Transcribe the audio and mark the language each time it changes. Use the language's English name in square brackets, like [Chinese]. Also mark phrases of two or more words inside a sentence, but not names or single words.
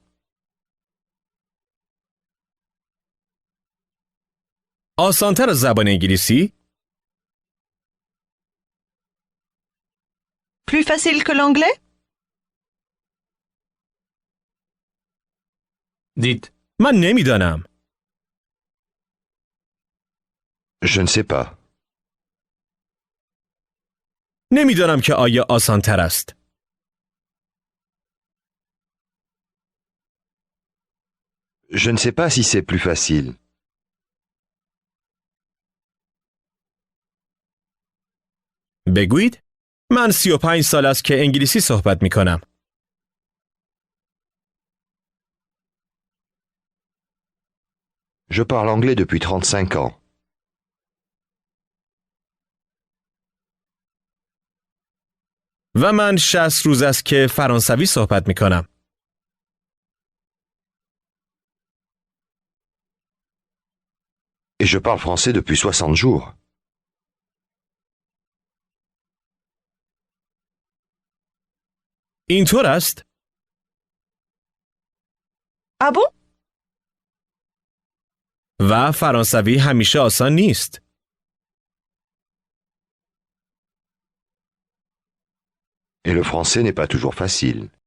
[Persian] آسان‌تر از زبان انگلیسی؟ [French] Plus facile que l'anglais? Dites. [Persian] من نمیدانم. [French] Je ne sais pas. [Persian] نمیدانم که آیا آسان‌تر است. [French] Je ne sais pas si c'est plus facile. [Persian] بگویید من 35 سال است که انگلیسی صحبت می کنم. [French] Je parle anglais depuis 35 ans. [Persian] و من 60 روز است که فرانسوی صحبت می کنم. [French] Et je parle français depuis 60 jours. [Persian] اینطور است؟ [French] Ah bon? [Persian] و فرانسوی همیشه آسان نیست. [French] Et le français n'est pas toujours facile.